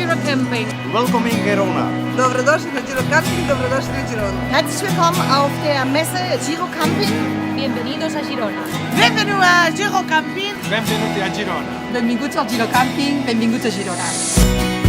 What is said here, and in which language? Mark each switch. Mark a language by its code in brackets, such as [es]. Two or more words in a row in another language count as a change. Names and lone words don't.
[en] Camping. Welcome in Girona. [sl] Dobrodošli na Giro Camping, dobrodošli na Girona. [de] Herzlich willkommen auf der Messe Giro Camping. [es] Bienvenidos a Girona. [it] Benvenuti a Giro Camping. Benvenuti a Girona. [ca] Benvinguts al Giro Camping, benvinguts a Girona.